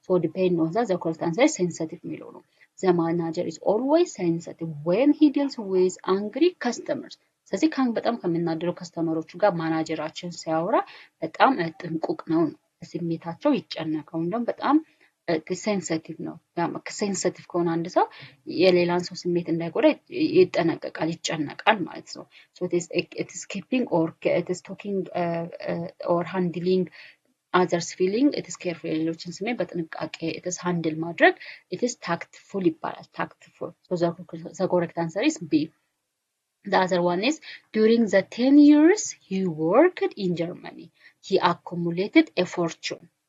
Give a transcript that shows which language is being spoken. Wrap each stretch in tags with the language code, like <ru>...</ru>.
<en>depend on the correct answer sensitive</en> <am>የሚለው ነው።</am> <en>The manager is always sensitive when he deals with angry customers.</en> <am>ስለዚህ በጣም ከሚናደዱ ከስተመሮቹ ጋር ማናጀራችን ሲያወራ በጣም ጥንቁቅ ነው። ስሜታቸው ይጨነቃል ወይም በጣም ሴንሲቲቭ ነው። ሴንሲቲቭ ከሆነ አንድ ሰው የሌላን ሰው ስሜት እንዳይጎዳ ይጠነቀቃል፣ ይጨነቃል ማለት ነው።</am> <en>it is keeping or it is talking or handling others feeling it is careful</en> <am>የሌሎችን ስሜት በጥንቃቄ</am> <en>it is handle</en> <am>ማድረግ</am> <en>it is tactful</en> <am>ይባላል። tactful</am> <en>the correct answer is B. The other one is during the 10 years he worked in Germany he accumulated a fortune.</en>